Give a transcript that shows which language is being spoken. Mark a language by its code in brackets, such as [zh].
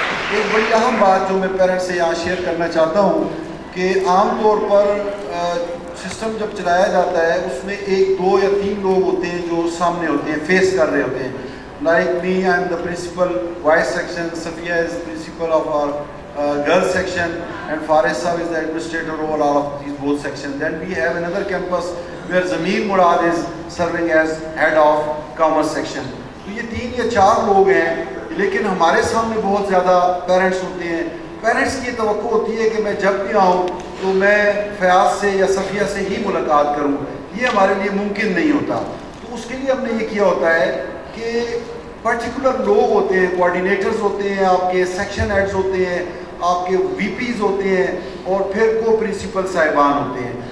[ur] ایک بڑی اہم بات جو میں پیرنٹس سے یہاں شیئر کرنا چاہتا ہوں کہ عام طور پر سسٹم جب چلایا جاتا ہے اس میں 1 2 یا 3 لوگ ہوتے ہیں جو سامنے ہوتے ہیں فیس کر رہے ہوتے ہیں. [en] Like me, I am the principal vice section, Safiya is principal of our girls section, and Faris Sahab is the administrator over all of these both sections. Then we have another campus where Zamir Murad is serving as head of commerce section. [ur] تو یہ 3 یا 4 لوگ ہیں لیکن ہمارے سامنے بہت زیادہ پیرنٹس ہوتے ہیں. پیرنٹس کی توقع ہوتی ہے کہ میں جب بھی آؤں تو میں فیاض سے یا صفیہ سے ہی ملاقات کروں. یہ ہمارے لیے ممکن نہیں ہوتا. تو اس کے لیے ہم نے یہ کیا ہوتا ہے کہ پرٹیکولر لوگ ہوتے ہیں, کوآرڈینیٹرز ہوتے ہیں, آپ کے سیکشن ہیڈز ہوتے ہیں, آپ کے وی پیز ہوتے ہیں اور پھر کو پرنسپل صاحبان ہوتے ہیں.